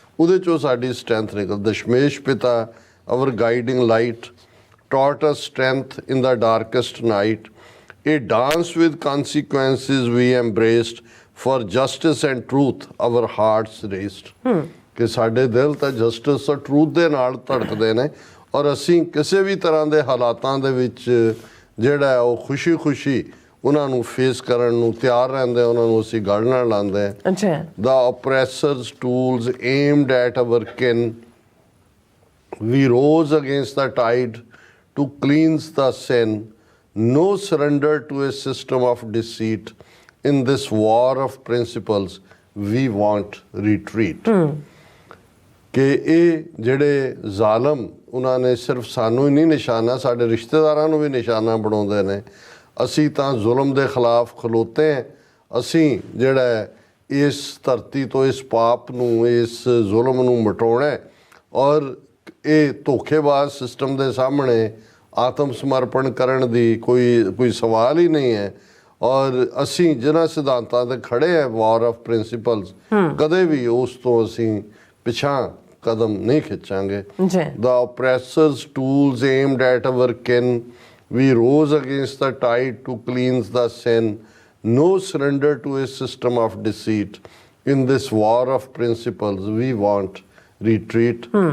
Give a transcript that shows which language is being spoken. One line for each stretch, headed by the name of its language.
Punjabi: ਉਹਦੇ 'ਚੋਂ ਸਾਡੀ ਸਟਰੈਂਥ ਨਿਕਲ।
English: Dashmesh Pita, our guiding light, taught us strength in the darkest night, a dance with consequences we embraced, for justice and truth our hearts raised।
Punjabi: ਕਿ ਸਾਡੇ ਦਿਲ ਤਾਂ ਜਸਟਿਸ ਔਰ ਟਰੂਥ ਦੇ ਨਾਲ ਧੜਕਦੇ ਨੇ, ਔਰ ਅਸੀਂ ਕਿਸੇ ਵੀ ਤਰ੍ਹਾਂ ਦੇ ਹਾਲਾਤਾਂ ਦੇ ਵਿੱਚ ਜਿਹੜਾ ਉਹ ਖੁਸ਼ੀ ਉਹਨਾਂ ਨੂੰ ਫੇਸ ਕਰਨ ਨੂੰ ਤਿਆਰ ਰਹਿੰਦੇ, ਉਹਨਾਂ ਨੂੰ ਅਸੀਂ ਗਲ ਨਾਲ ਲਾਉਂਦੇ ਹਾਂ।
English: The oppressors tools aimed at our kin, we rose against the tide to cleanse the sin, no surrender to a system of deceit, in this war of principles we want retreat।
Punjabi: ਕਿ ਇਹ ਜਿਹੜੇ ਜ਼ਾਲਮ, ਉਹਨਾਂ ਨੇ ਸਿਰਫ ਸਾਨੂੰ ਹੀ ਨਹੀਂ ਨਿਸ਼ਾਨਾ, ਸਾਡੇ ਰਿਸ਼ਤੇਦਾਰਾਂ ਨੂੰ ਵੀ ਨਿਸ਼ਾਨਾ ਬਣਾਉਂਦੇ ਨੇ। ਅਸੀਂ ਤਾਂ ਜ਼ੁਲਮ ਦੇ ਖਿਲਾਫ ਖਲੋਤੇ ਹਾਂ। ਅਸੀਂ ਜਿਹੜਾ ਇਸ ਧਰਤੀ ਤੋਂ ਇਸ ਪਾਪ ਨੂੰ, ਇਸ ਜ਼ੁਲਮ ਨੂੰ ਮਿਟਾਉਣਾ, ਔਰ ਇਹ ਧੋਖੇਬਾਜ਼ ਸਿਸਟਮ ਦੇ ਸਾਹਮਣੇ ਆਤਮ ਸਮਰਪਣ ਕਰਨ ਦੀ ਕੋਈ ਸਵਾਲ ਹੀ ਨਹੀਂ ਹੈ। ਔਰ ਅਸੀਂ ਜਿਨ੍ਹਾਂ ਸਿਧਾਂਤਾਂ 'ਤੇ ਖੜੇ ਹਾਂ,
English: war of principles,
Punjabi: ਕਦੇ ਵੀ ਉਸ ਤੋਂ ਅਸੀਂ ਪਿਛਾਂ ਕਦਮ ਨਹੀਂ ਖਿੱਚਾਂਗੇ।
English: The oppressors' tools aimed at our kin, we rose against the tide to cleanse the sin, no surrender to a system of deceit, in this war of principles we want retreat।